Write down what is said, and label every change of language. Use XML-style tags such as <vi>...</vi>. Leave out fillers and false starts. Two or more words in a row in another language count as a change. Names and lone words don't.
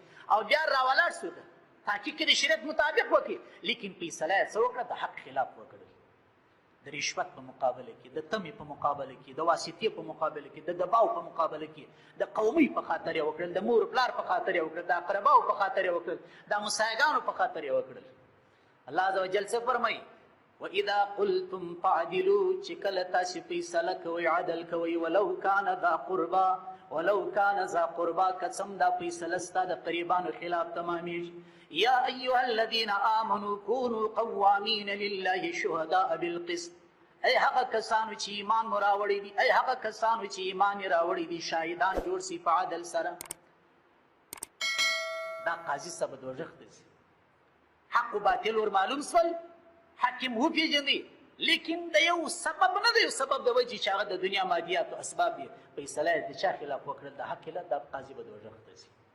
<ps>او بیا راولاړ شو تحقیق یې د شریعت مطابق وکړي، لیکن فیصله یې څه وکړه؟ د حق خلاف وکړل. د رشوت په مقابله کې، د تمې په مقابله کې، د واسطې په مقابله کې، د دباو په مقابله کې، د قومي په خاطر یې وکړل، د مور پلار په خاطر یې وکړل، د اقرباو په خاطر یې وکړل، د همسایګانو په خاطر یې وکړل. الله عز وجل څه فرمایي؟</ps> <ar>وَإِذَا قُلْتُمْ فَعْدِلُوا</ar> <ps>چې کله تاسې فیصله کوئ عدل کوئ،</ps> <ar>ولو کان ذا قربا، ولو کان ذا قربا،</ar> <ps>قسم دا فیصله ستا د قریبانو خلاف تمامیږي.</ps> <ar>یا ایها الذین آمنوا كونوا قوامین لله شهداء بالقسط،</ar> <ps>ای هغه کسانو چې ایمان مو راوړی دي، ای هغه کسانو چې ایمان یې راوړی دي، شاهدان جوړ سي په عدل سره. دا قاضي صاحب دوزخ ته ځي، حق و باطل ور معلوم سول، حاکم وپېژندی، لیکن د یو سبب نه د یو سبب د وجې چې هغه د دنیا مادیات او اسباب دي، فیصله یې د چا خلاف وکړل، د حق خلاف، دا قاضي به دوزخ ته ځي.</ps>